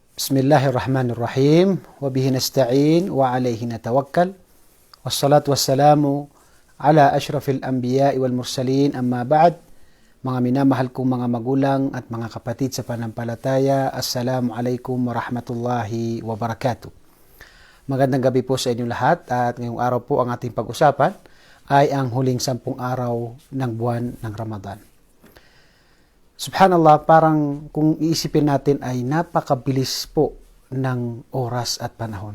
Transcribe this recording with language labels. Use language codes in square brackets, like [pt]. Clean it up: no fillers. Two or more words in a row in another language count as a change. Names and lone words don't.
[ar] بسم الله الرحمن الرحيم وبه نستعين وعليه نتوكل. والصلاة والسلام على أشرف الأنبياء والمرسلين. أما بعد. [tl] Mga minamahal kong mga magulang at mga kapatid sa panampalataya, [ar] السلام عليكم ورحمة الله وبركاته. [tl] Magandang gabi po sa inyong lahat at ngayong araw po ang ating pag-usapan ay ang huling 10 araw ng buwan ng Ramadan. Subhanallah, parang kung iisipin natin ay napakabilis po ng oras at panahon.